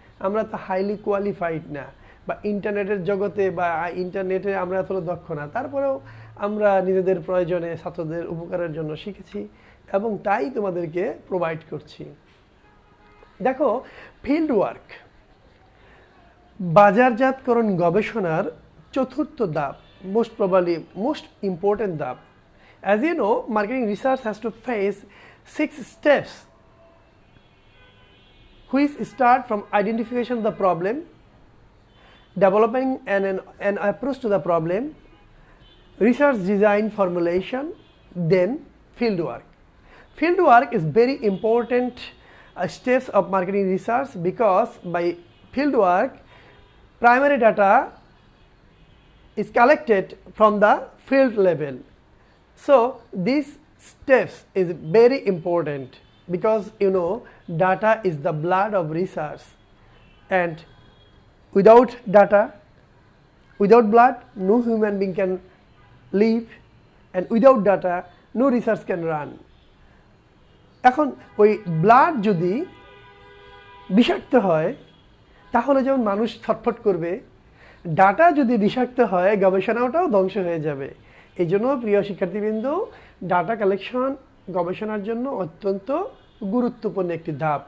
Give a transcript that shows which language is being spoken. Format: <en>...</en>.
<bn>আমরা তো highly qualified না, বা ইন্টারনেটের জগতে বা ইন্টারনেটে আমরা এতটা দক্ষ না, তারপরেও আমরা নিজেদের প্রয়োজনে ছাত্রদের উপকারের জন্য শিখেছি এবং তাই তোমাদেরকে প্রোভাইড করছি। দেখো, ফিল্ড ওয়ার্ক বাজারজাতকরণ গবেষণার চতুর্থ ধাপ,</bn> <en>most probably most important</en> <bn>ধাপ।</bn> <en>As you know, marketing research has to face 6 steps, which start from identification of the problem, developing an approach to the problem, research design formulation, then field work. Field work is very important steps of marketing research, because by field work primary data is collected from the field level. So these steps is very important, because you know data is the blood of research, and without data, without blood, no human being can live, and without data no research can run.</en> <bn>এখন ওই blood যদি বিষাক্ত হয় তাহলে যেমন মানুষ ছটফট করবে, ডাটা যদি বিষাক্ত হয় গবেষণাটাও ধ্বংস হয়ে যাবে। এই জন্য প্রিয় শিক্ষার্থীবৃন্দ, ডাটা কালেকশন গবেষণার জন্য অত্যন্ত গুরুত্বপূর্ণ একটি ধাপ।</bn>